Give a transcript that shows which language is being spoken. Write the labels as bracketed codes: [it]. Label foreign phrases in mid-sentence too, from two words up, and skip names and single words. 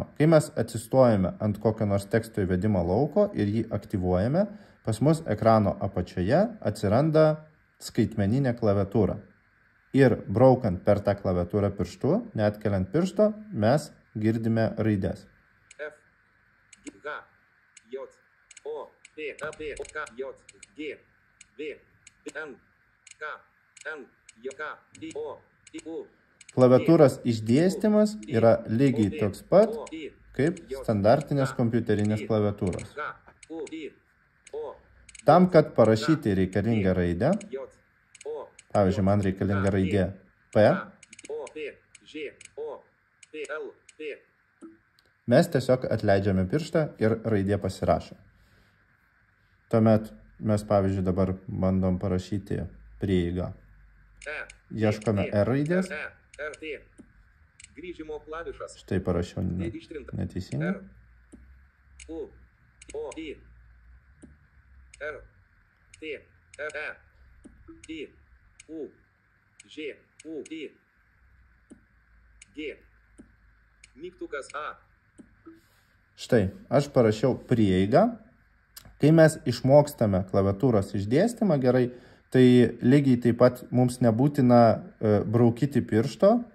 [lt] Kai mes atsistojame ant kokio nors teksto įvedimo lauko ir jį aktyvuojame, pas mus ekrano apačioje atsiranda skaitmeninė klaviatūra. Ir braukant per tą klaviatūrą pirštu, neatkeliant piršto, mes girdime raides. F, G, J, O, P, A, P, O, K, J, G, V, N, K, N, J, K, I, O, I, U. Klaviatūros išdėstymas yra lygiai toks pat, kaip standartinės kompiuterinės klaviatūros. Tam, kad parašyti reikalingą raidę, pavyzdžiui, man reikalinga raidė P, mes tiesiog atleidžiame pirštą ir raidė pasirašo. Tuomet mes, pavyzdžiui, dabar bandom parašyti prieigą. Ieškome R raidės. Grįžimo klavišas. Štai parašiau neteisingai. U, O, I, R, T, R, E, I, U, Ž, U, I, G, mygtukas A. Štai, aš parašiau prieigą. Kai mes išmokstame klaviatūros išdėstymą gerai, tai lygiai taip pat mums nebūtina braukyti piršto.